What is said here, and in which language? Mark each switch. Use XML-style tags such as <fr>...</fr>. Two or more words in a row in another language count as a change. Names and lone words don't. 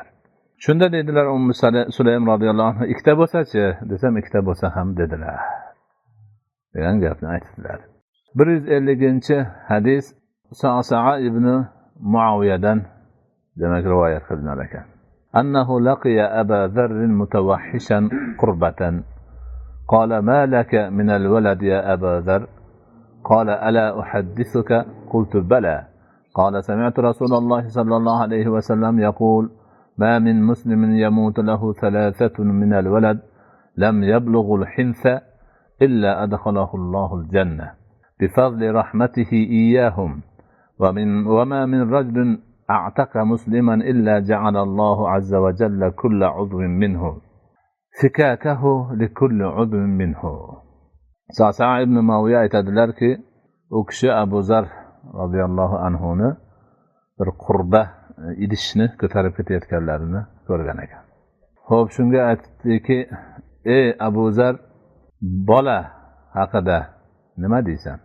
<uz>Shunda dedilar Ummu Sulaym</uz> <ar>رضي الله عنها,</ar> <uz>ikkita bo'lsa-chi desam, ikkita bo'lsa ham dedilar degan gapni aytdilar. 150-hadis Sa'sa'a ibn Muaviyadan demak rivoyat qilinar ekan.</uz> <ar>أنه لقي أبا ذر متوحشا قربة قال ما لك من الولد يا أبا ذر قال ألا أحدثك قلت بلى قال سمعت رسول الله صلى الله عليه وسلم يقول ما من مسلم يموت له 3 من الولد لم يبلغ الحنث إلا أدخله الله الجنة بفضل رحمته إياهم وما من رجل أعتق مسلما إلا جعل الله عز وجل كل عضو منه فكاكه لكل عضو منه.</ar> <uz>Sa'sa ibn Muaviya aytadilarki, u kishi Abu Zar radhiyallohu anhuni bir qurba idishni ko'tarib ketayotganlarini ko'rgan ekan. Xo'p, shunga aytdiki, ey Abu Zar, bola haqida nima deysan?</uz>